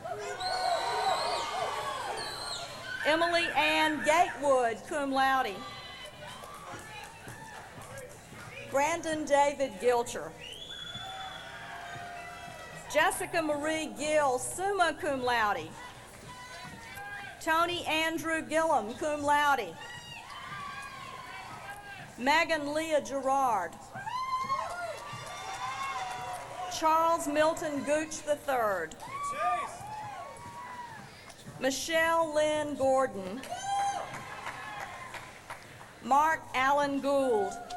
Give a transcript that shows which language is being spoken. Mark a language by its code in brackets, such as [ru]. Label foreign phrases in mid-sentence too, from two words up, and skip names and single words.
[en] Emily Ann Gatewood, [la] cum laude. [en] Brandon David Gilcher. Jessica Marie Gill, [la] summa cum laude. [en] Tony Andrew Gillum, [la] cum laude. [en] Megan Leah Gerard. Charles Milton Gooch III. Michelle Lynn Gordon. Mark Allen Gould.